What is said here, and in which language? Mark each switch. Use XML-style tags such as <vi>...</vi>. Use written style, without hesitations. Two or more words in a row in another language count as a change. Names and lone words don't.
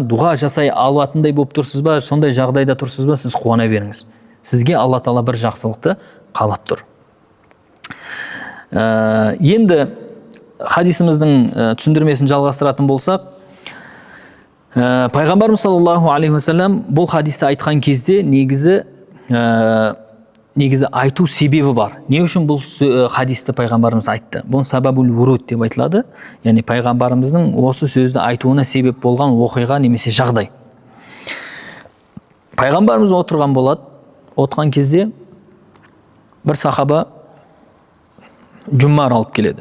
<kk>Дұға жасай алатындай болып тұрсыз ба? Сондай жағдайда тұрсыз ба? Сіз қуана беріңіз. Сізге Алла Тағала бір жақсылықты қалап тұр. Енді хадисіміздің түсіндірмесін жалғастыратын болсақ, пайғамбарымыз</kk> <ar>صلى الله عليه وسلم</ar> <kk>бұл хадисті айтқан кезде негізі айту себебі бар. Не үшін бұл хадисті пайғамбарымыз айтты? Бұл</kk> <ar>سبب الورود</ar> <kk>деп айтылады. Яғни пайғамбарымыздың осы сөзді айтуына себеп болған оқиға немесе жағдай. Пайғамбарымыз отырған кезде бір сахаба Жұммар алып келеді.</kk>